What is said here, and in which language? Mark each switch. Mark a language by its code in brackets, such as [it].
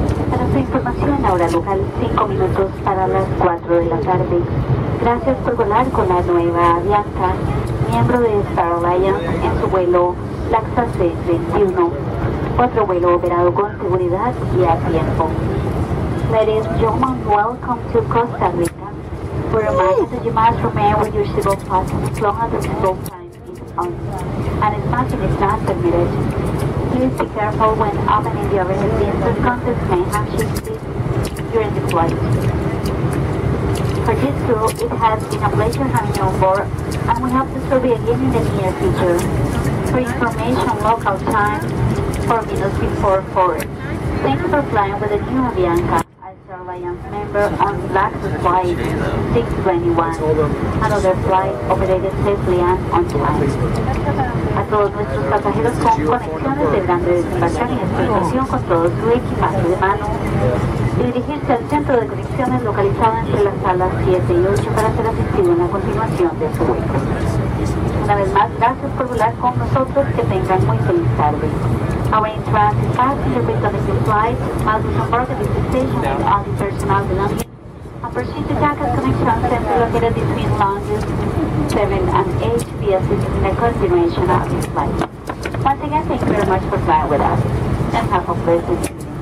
[es] Para su información, la hora local, 5 minutos para las 4 de la tarde. Gracias por volar con la nueva Avianca, miembro de Star Alliance en su vuelo LACSA A321. Otro vuelo operado con seguridad y a tiempo. [en] Ladies and gentlemen, welcome to Costa Rica. We remind you that you must remain with your seatbelt fastened as long as the seatbelt sign is on, and smoking is not permitted. Please be careful when opening the overhead bins as contents may have shifted during the flight. For this crew, it has been a pleasure having you on board, and we hope to serve you again in the near future. For information, local time, 4 minutes before 4. Thank you for flying with the new Avianca as Star Alliance member on LACSA flight 621. Another flight operated safely and on time. [es] A todos nuestros pasajeros con conexiones deberán de desembarcar en esta estación con todo su equipaje de mano y dirigirse al centro de conexiones localizado entre las salas 7 y 8 para ser asistido en la continuación de su vuelo. Una vez más, gracias por volar con nosotros, que tengan muy feliz tarde. [en] Our in-transit passenger returning to flight must disembark at this station with all the personnel belongings and proceed to TACA's connection center located between lounges 7 and 8 to be assisted in the continuation of this flight. Once again, thank you very much for flying with us, and have a pleasant day.